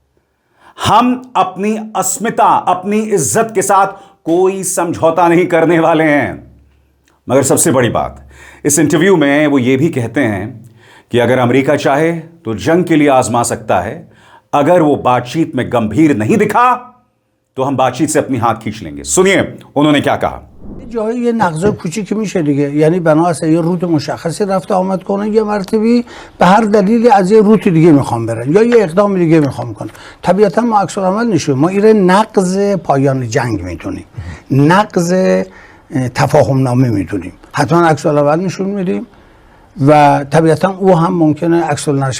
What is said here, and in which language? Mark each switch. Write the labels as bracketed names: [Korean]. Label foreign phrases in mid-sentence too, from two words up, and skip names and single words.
[Hindi] हम अपनी अस्मिता, अपनी इज्जत के साथ कोई समझौता नहीं करने वाले हैं। मगर सबसे बड़ी बात, इस इंटरव्यू में वो ये भी कहते हैं कि अगर अमेरिका चाहे तो जंग के लिए आजमा सकता है, अगर वो बातचीत में गंभीर नहीं दिखा तो हम बातचीत से अपनी हाथ खींच लेंगे। सुनिए उन्होंने क्या कहा। [Persian] جایی یه نقض کوچیکی میشه دیگه، یعنی بنا اصلا یه روت مشخصی رفت آمد کنن، یه مرتبی به هر دلیلی از یه روت دیگه میخوام برن یا یه اقدام دیگه میخوام کنن. طبیعتا ما عکس العمل نشون، ما این نقض پایان جنگ میدونیم، نقض تفاهم نامه میدونیم، حتما عکس العمل نشون میدیم و طبیعتا او هم ممکنه عکس العمل نشه.